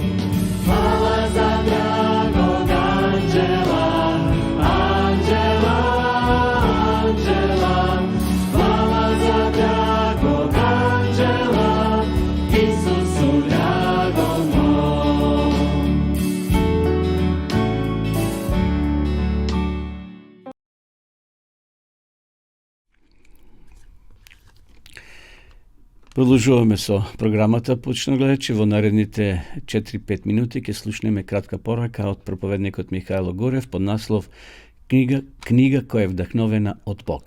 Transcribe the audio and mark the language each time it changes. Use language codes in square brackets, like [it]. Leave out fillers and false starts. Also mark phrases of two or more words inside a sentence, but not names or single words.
[hr] Hvala za dragog anđela, hvala za dragog anđela, Isusu dragom moj. [mk] Продолжуваме со програмата, почна гледачи. Во наредните 4-5 минути ќе слушнеме кратка порака од проповедникот Михајло Горев под наслов Книга која е вдахновена од Бог.